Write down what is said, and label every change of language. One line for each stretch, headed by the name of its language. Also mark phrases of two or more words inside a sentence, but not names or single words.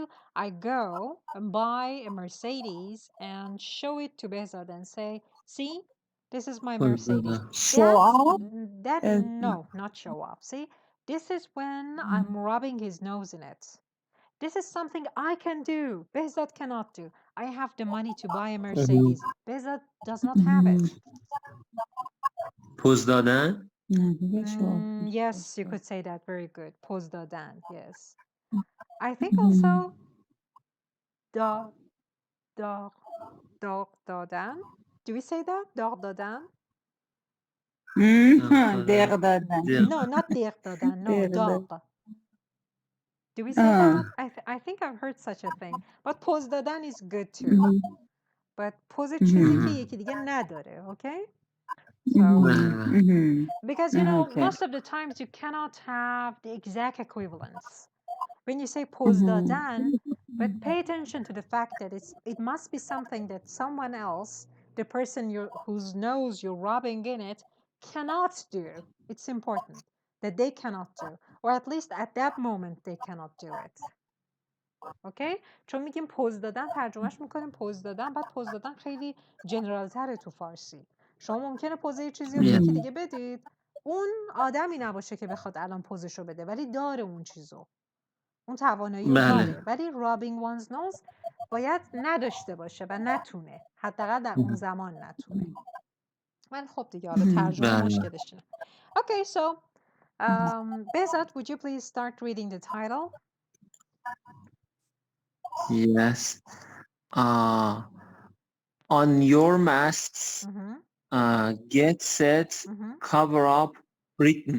English: I go and buy a Mercedes and show it to Bezat and say, see, this is my
Persian: پوز
English: Mercedes.
Persian: دادن.
English: show up. No, not show up. See, this is when I'm rubbing his nose in it. This is something I can do. Behzad cannot do. I have the money to buy a Mercedes. Behzad does not have it.
Persian: پوز دادن؟ نه دیگه
English: show up. Yes, you could say that. Very good.
Persian: پوز دادن.
English: Yes. I think also da da dadan. Do we say that? Dadan?
Persian: دق دادن.
English: No, not dadan. No,
Persian: دق دادن.
English: dag. Do we say that? I think I've heard such a thing. But
Persian: پوز دادن
English: is good too.
Persian: But poz چیزی که یکی دیگه نداره,
English: okay? So, because Okay. most of the times you cannot have the exact equivalence. When you say
Persian: پوز دادن,
English: but pay attention to the fact that it must be something that someone else, the person whose nose you're rubbing in it, cannot do. It's important that they cannot do, or at least at that moment they cannot do it.
Persian: اوکی؟ چون میگیم پوز دادن ترجمهش میکنیم پوز دادن، بعد پوز دادن خیلی جنرال تره تو فارسی. شما ممکنه پوز یه چیزی رو به یکی دیگه بدید، اون آدمی نباشه که بخواد الان پوزشو بده، ولی داره اون چیزو، اون توانایی رو داره. ولی
English: rubbing one's nose
Persian: باید نداشته باشه و نتونه، حداقل در اون زمان نتونه. ولی خب دیگه حالا ترجمه مشکلش اینه.
English: Okay, so Behzat, would you please start reading the title? Yes. On your masks, get set, cover up, Britain.